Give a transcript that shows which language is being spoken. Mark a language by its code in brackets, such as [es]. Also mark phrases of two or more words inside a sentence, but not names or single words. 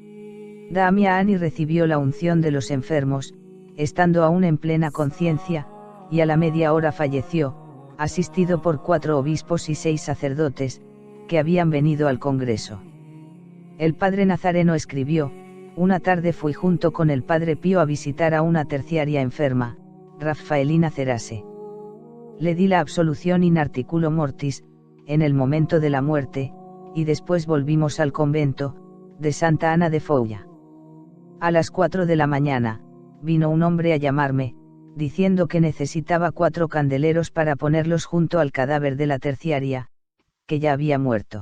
[es] Damiani recibió la unción de los enfermos, estando aún en plena conciencia, y a la media hora falleció, asistido por 4 obispos y 6 sacerdotes, que habían venido al congreso. El padre Nazareno escribió: una tarde fui junto con el padre Pío a visitar a una terciaria enferma, Rafaelina Cerase. Le di la absolución [la] in articulo mortis, [es] en el momento de la muerte, y después volvimos al convento, de Santa Ana de Foulla. A las 4 de la mañana, vino un hombre a llamarme, diciendo que necesitaba 4 candeleros para ponerlos junto al cadáver de la terciaria, que ya había muerto.